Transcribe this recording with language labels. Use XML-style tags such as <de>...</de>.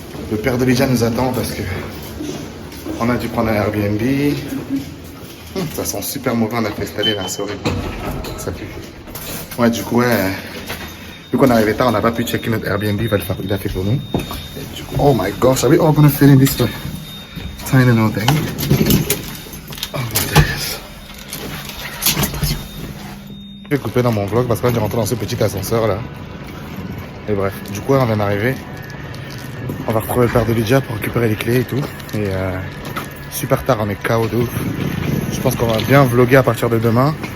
<fr>Le père de Lydia nous attend parce que on a dû prendre un Airbnb. Ça sent super mauvais, on a fait installer là, c'est horrible. Ça pue. Ouais, du coup, vu qu'on est arrivé tard, on n'a pas pu checker notre Airbnb, il a fait pour nous.</fr> <en>Oh my gosh, are we all gonna fit in this tiny little thing? Oh my days.</en> <fr>Je vais couper dans mon vlog parce que là j'ai rentré dans ce petit ascenseur là. Et bref, du coup on vient d'arriver. On va retrouver le père de Lydia pour récupérer les clés et tout. Et super tard, on est KO de ouf. Je pense qu'on va bien vlogger à partir de demain.</fr>